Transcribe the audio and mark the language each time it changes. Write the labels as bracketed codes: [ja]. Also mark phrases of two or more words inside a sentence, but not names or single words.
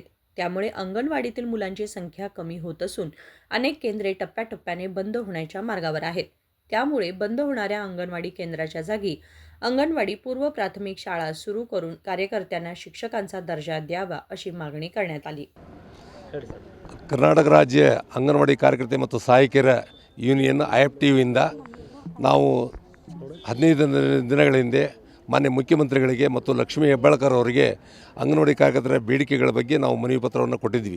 [mr] त्यामुळे अंगणवाडीतील मुलांची संख्या कमी होत असून अनेक केंद्रे टप्प्याटप्प्याने बंद होण्याच्या मार्गावर आहेत. त्यामुळे बंद होणाऱ्या अंगणवाडी केंद्राच्या जागी अंगणवाडी पूर्व प्राथमिक शाळा सुरू करून कार्यकर्त्यांना शिक्षकांचा दर्जा द्यावा अशी मागणी करण्यात आली. [kn] ಕರ್ನಾಟಕ ರಾಜ್ಯ ಅಂಗನವಾಡಿ ಕಾರ್ಯಕರ್ತೆ ಮತ್ತು ಸಹಾಯಕಿಯರ ಯೂನಿಯನ್ IFTU ಇಂದ ನಾವು 15 ದಿನಗಳ ಹಿಂದೆ ಮಾನ್ಯ ಮುಖ್ಯಮಂತ್ರಿಗಳಿಗೆ ಮತ್ತು ಲಕ್ಷ್ಮೀ ಹೆಬ್ಬಾಳ್ಕರ್ ಅವರಿಗೆ ಅಂಗನವಾಡಿ ಕಾರ್ಯಕರ್ತರ ಬೇಡಿಕೆಗಳ ಬಗ್ಗೆ ನಾವು ಮನವಿ ಪತ್ರವನ್ನು ಕೊಟ್ಟಿದ್ವಿ.